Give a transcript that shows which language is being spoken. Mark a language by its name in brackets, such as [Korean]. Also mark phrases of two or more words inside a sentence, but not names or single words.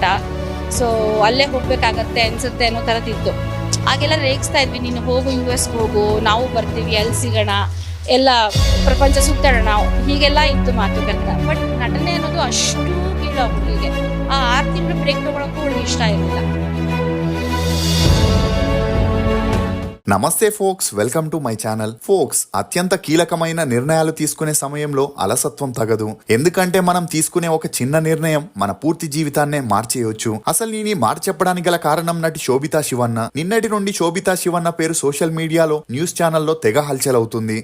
[Kannada] ಸೊ ಅಲ್ಲೇ ಹೋಗ್ಬೇಕಾಗತ್ತೆ ಅನ್ಸುತ್ತೆ ಅನ್ನೋ ಥರದ್ದಿತ್ತು. ಆಗೆಲ್ಲ ರೇಗಿಸ್ತಾ ಇದ್ವಿ, ನೀನು ಹೋಗು US ಹೋಗು, ನಾವು ಬರ್ತೀವಿ, ಅಲ್ಲಿ ಸಿಗೋಣ, ಎಲ್ಲ ಪ್ರಪಂಚ ಸುತ್ತಾಡೋಣ, ಹೀಗೆಲ್ಲ ಇತ್ತು ಮಾತುಕತೆ. ಬಟ್ ನಟನೆ ಅನ್ನೋದು ಅಷ್ಟು ಕೀಳು ಹುಡುಗಿಗೆ. ಆ 6 ತಿಂಗಳು ಬ್ರೇಕ್ ತೊಗೊಳಕ್ಕೂ ಅವಳಿಗೆ ಇಷ್ಟ ಇರಲಿಲ್ಲ. [Telugu] నమస్తే ఫోక్స్, [English] welcome to my channel. [Telugu] ఫోక్స్, అత్యంత కీలకమైన నిర్ణయాలు తీసుకునే సమయంలో అలసత్వం తగదు. ఎందుకంటే మనం తీసుకునే ఒక చిన్న నిర్ణయం మన పూర్తి జీవితాన్నే మార్చేయొచ్చు. అసలు నేను మాట చెప్పడానికి గల కారణం నటి శోభితా శివన్న. నిన్నటి నుండి శోభితా శివన్న పేరు [English] social media, news channel [Telugu] తెగ హల్చల్ అవుతుంది.